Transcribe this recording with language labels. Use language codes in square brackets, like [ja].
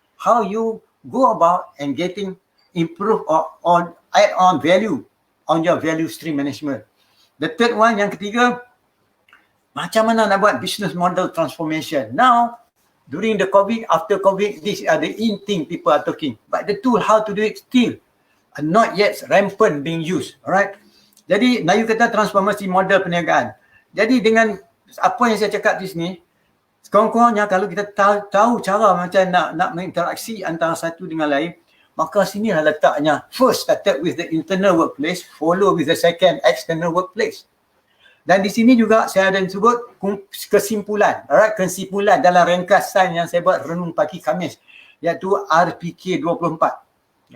[en] How you go about and getting improve or add on value on your value stream management. [ms] The third one, yang ketiga, macam mana nak buat business model transformation. [en] Now, during the COVID, after COVID, these are the in thing people are talking. But the tool how to do it still are not yet rampant being used. [ms] Alright. Jadi, Melayu kata transformasi model perniagaan. Jadi dengan apa yang saya cakap di sini, sekurang-kurangnya kalau kita tahu cara macam nak berinteraksi antara satu dengan lain, maka sinilah letaknya. [en] First started with the internal workplace, follow with the second external workplace. [ms] Dan di sini juga saya ada sebut kesimpulan. Alright, kesimpulan dalam ringkasan yang saya buat renung pagi Khamis, iaitu RPK 24.